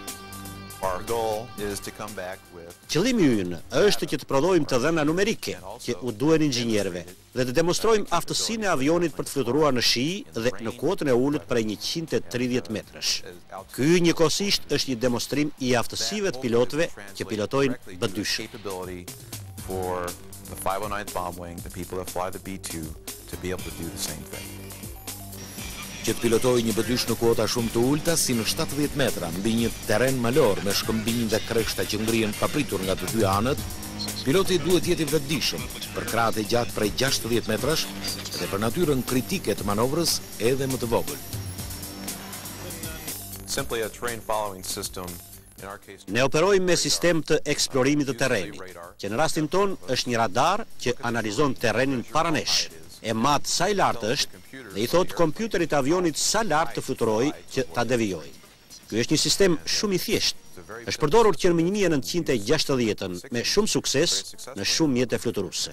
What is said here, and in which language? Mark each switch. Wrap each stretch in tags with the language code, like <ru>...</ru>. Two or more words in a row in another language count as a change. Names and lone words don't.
<sq>Qëllimi ynë është që të prodhojmë të dhëna numerike që u duhen inxhinierëve dhe të demonstrojmë aftësinë e avionit për të fluturuar në shi dhe në kuotën e ulët prej 130 metrash. Ky njëkohësisht është një demonstrim i aftësive të pilotëve që pilotojnë B2.</sq> <en>For the 509th bomb wing, the people that fly the B2, to be able to do the same thing.</en> <sq>Që të pilotoj një B2 në kuota shumë të ulta, si në 70 metra, mbi një terren malor me shkëmbinj dhe kreshta që ngrihen papritur nga të dy anët, piloti duhet jetë i vetëdijshëm për krahat e gjatë prej 60 metrash dhe për natyrën kritike të manovrës edhe më të vogël.</sq> <en>Simply a terrain following system.</en> <sq>Ne operojmë me sistem të eksplorimit të terrenit, që në rastin ton është një radar që analizon terrenin para nesh, e mat sa i lartë është dhe i thot kompjuterit avionit sa lartë të fluturojë që ta devijojë. Ky është një sistem shumë i thjeshtë. Është përdorur që në 1960-ën me shumë sukses në shumë mjete fluturuese.</sq>